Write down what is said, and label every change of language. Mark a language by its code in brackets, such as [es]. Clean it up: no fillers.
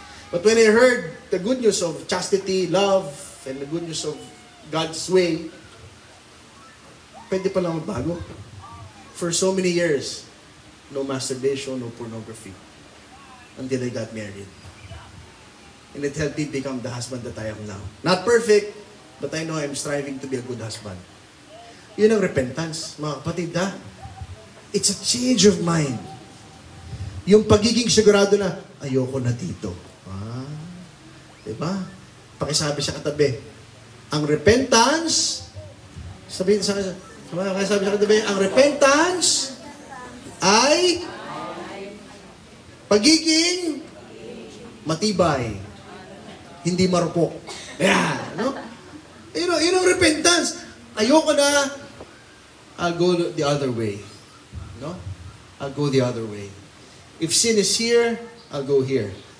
[en] But when I heard the good news of chastity, love, and the good news of God's way, [tl] pwede pa lang magbago. [en] For so many years, no masturbation, no pornography. Until I got married. And it helped me become the husband that I am now. Not perfect, but I know I'm striving to be a good husband. [tl] Yun ang repentance, mga kapatid, ha? [en] It's a change of mind. [tl] Yung pagiging sigurado na, ayoko na dito. Diba? Pakisabi sa katabi, ang repentance, sabihin sa katabi, ang repentance ay pagiging matibay, hindi marupok. Yan, Yun ang repentance. Ayoko na, [en] I'll go the other way. I'll go the other way. If sin is here, I'll go here.